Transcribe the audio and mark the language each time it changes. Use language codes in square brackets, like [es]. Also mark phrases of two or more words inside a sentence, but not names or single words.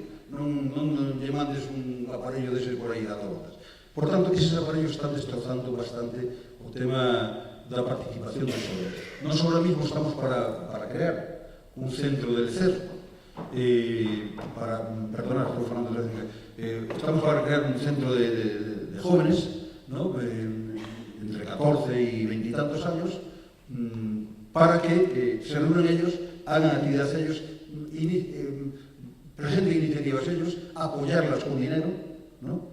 [gl] Non lle mandes un aparello deses por aí dando voltas. Por tanto, eses aparellos están destrozando bastante o tema da participación dos xoves. Nós [es] ahora mismo [gl] estamos para crear un centro de lecer, estou falando de estamos para crear un centro de jóvenes, ¿no? [es] Entre 14 y 20 y tantos años, para que se reúnan ellos, hagan actividades ellos, presenten iniciativas ellos, apoyarlas con dinero, ¿no?